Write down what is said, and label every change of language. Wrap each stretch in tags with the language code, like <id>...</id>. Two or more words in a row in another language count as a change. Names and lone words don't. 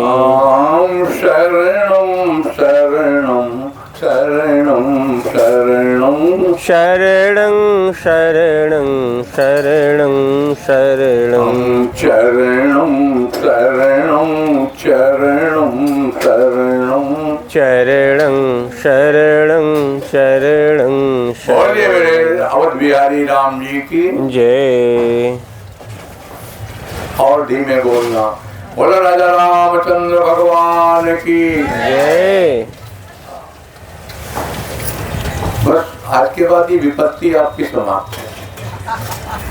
<sa>राम शरणं शरणं शरणं शरणं शरणं शरणं शरणं शरणं चरणं शरणं चरणं शरणं चरणं शरणं शरणं</sa> <hi>बोलिए मेरे अवध बिहारी राम जी की जय। और धीमे बोलना, बोलो राजा रामचंद्र भगवान की जय। बस आज के बाद ये विपत्ति आपकी समाप्त है।</hi>